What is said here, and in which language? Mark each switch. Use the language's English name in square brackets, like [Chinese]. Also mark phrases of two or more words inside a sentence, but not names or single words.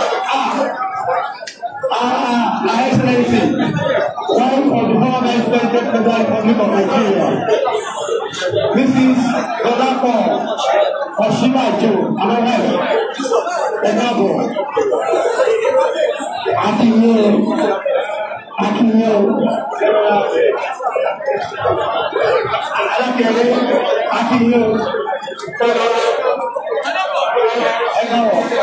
[English] Ah, ah, ah, Excellency, one of the former President of the Republic of Nigeria, Mrs. Dolapo Oshibajo, am I right? [Yoruba] Ẹ káàbọ̀. A kí yín o. A kí yín o. Alákẹ̀rẹ́, a kí yín o. Ẹ káàbọ̀.